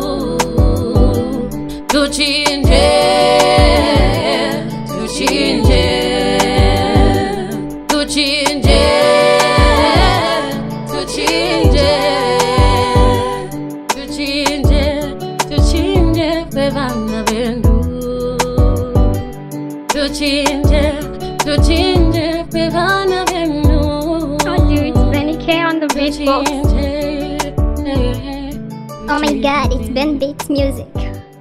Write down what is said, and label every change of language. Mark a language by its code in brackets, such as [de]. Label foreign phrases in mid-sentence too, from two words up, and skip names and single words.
[lue] tuchinje fwe vana venu, tuchinje fwe vana venu. [en] Oh dude, it's Benny K on the beatbox. Oh my god, it's Ben Beats Music.